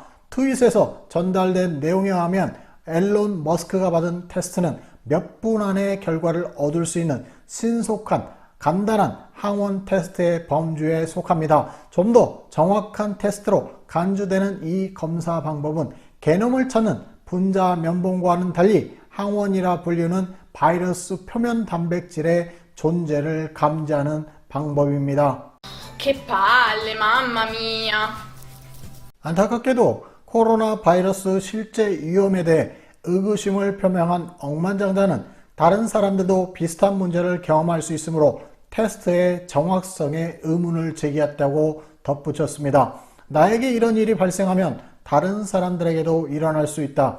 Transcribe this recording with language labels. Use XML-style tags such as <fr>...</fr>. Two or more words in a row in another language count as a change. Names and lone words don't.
<ko>트윗에서 전달된 내용에 의하면 앨런 머스크가 받은 테스트는 몇 분 안에 결과를 얻을 수 있는 신속한 간단한 항원 테스트의 범주에 속합니다. 좀 더 정확한 테스트로 간주되는 이 검사 방법은 게놈을 찾는 분자 면봉과는 달리 항원이라 불리는 바이러스 표면 단백질의 존재를 감지하는 방법입니다.</ko> <it>Che palle, mamma mia.</it> <ko>안타깝게도 코로나 바이러스 실제 위험에 대해 의구심을 표명한 억만장자는 다른 사람들도 비슷한 문제를 경험할 수 있으므로 테스트의 정확성에 의문을 제기했다고 덧붙였습니다. 나에게 이런 일이 발생하면 다른 사람들에게도 일어날 수 있다.</ko>